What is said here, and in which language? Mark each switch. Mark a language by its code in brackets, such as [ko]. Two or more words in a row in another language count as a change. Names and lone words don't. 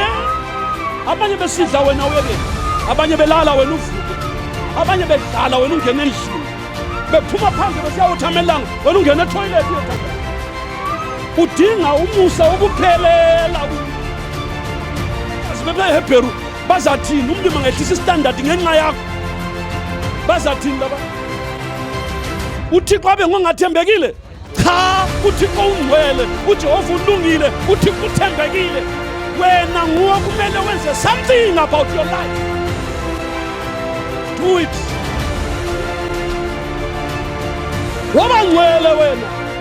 [xh] Abanye besidla wena uyeke, abanye belala wena uvuke, abanye bedlala wena ungena endlini, bephuma phandle besiyawuthamelanga wena ungena etoilet uyothatha. Udinga umusa ukuphelela. Asibe beHebheru bazathini umlimi ngehlisa istandard ngenxa yakho? Bazathini baba? Uthixo abe ngongathembekile? Cha, uThixo ungcwele, uJehova ulungile, uThixo uthembekile. Wena nguwe kumele wenze [en] something about your life. Do it. [xh] Waba ngcwele wena.